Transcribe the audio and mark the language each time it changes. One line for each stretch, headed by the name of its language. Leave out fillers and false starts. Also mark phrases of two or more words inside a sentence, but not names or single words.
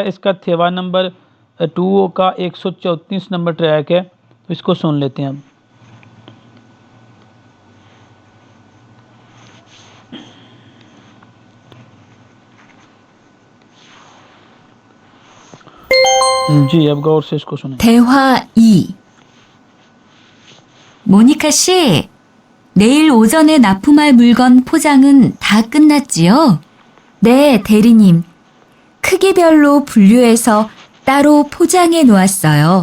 Urdu: اسکا تھیوا نمبر 2 کا 134 نمبر ٹریک ہے، تو اسکو سن لیتے ہیں اب. جی اب غور سے اسکو سنے.
Korean: 대화 2. 모니카 씨, 내일 오전에 납품할 물건 포장은 다 끝났지요? 네, 대리님. 크기별로 분류해서 따로 포장해 놓았어요.